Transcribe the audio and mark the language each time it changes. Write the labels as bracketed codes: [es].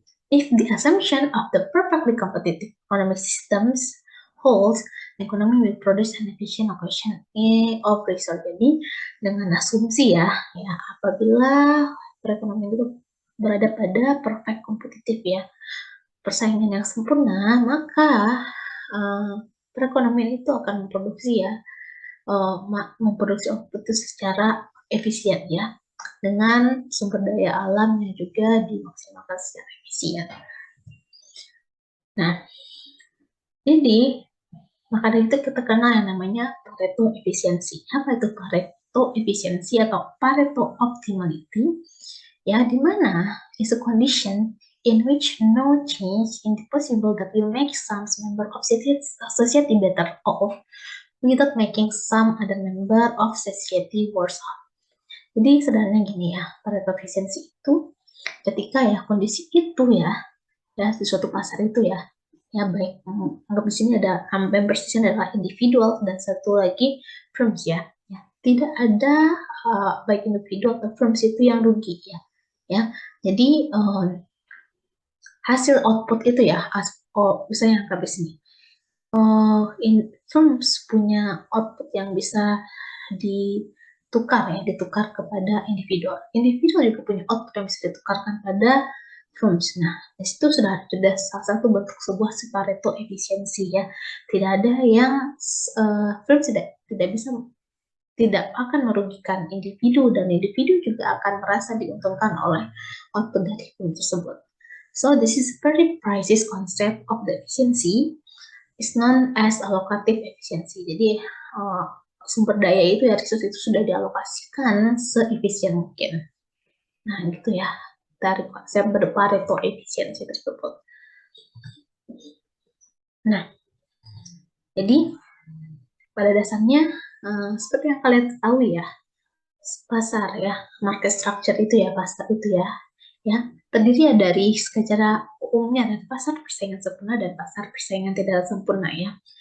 [en] If the assumption of the perfectly competitive economic systems holds, the economy will produce an efficient allocation of resource. [id] Jadi dengan asumsi ya apabila perekonomian itu berada pada perfect kompetitif ya, persaingan yang sempurna, maka perekonomian itu akan memproduksi ya, memproduksi output itu secara efisien ya. dengan sumber daya alam yang juga dimaksimalkan secara efisien. Nah, jadi maka dari itu kita kenal yang namanya Pareto efisiensi. Apa itu Pareto efisiensi atau Pareto optimality? Ya, di mana [en] is a condition in which no change in the possible that will make some member of society better off without making some other member of society worse off. [id] Jadi sederhananya gini ya, Pareto efisiensi itu ketika ya kondisi itu ya di suatu pasar itu ya baik anggap di sini ada members di sini adalah individual dan satu lagi firms ya tidak ada baik individual atau firms itu yang rugi ya jadi hasil output itu ya misalnya anggap di sini firms punya output yang bisa ditukar kepada individual juga punya output yang bisa ditukarkan pada firms. Nah, di situ sudah salah satu bentuk sebuah Pareto efisiensi ya. Tidak ada yang firms tidak akan merugikan individu dan individu juga akan merasa diuntungkan oleh output dari firm tersebut. [en] So this is very precise concept of the efficiency is known as allocative efficiency. [id] Jadi sumber daya itu ya resource itu sudah dialokasikan seefisien mungkin. Nah, gitu ya dari konsep Pareto efisiensi tersebut. Nah, jadi pada dasarnya seperti yang kalian tahu ya, pasar ya, market structure itu ya, pasar itu ya terdiri dari secara umumnya ada pasar persaingan sempurna dan pasar persaingan tidak sempurna ya.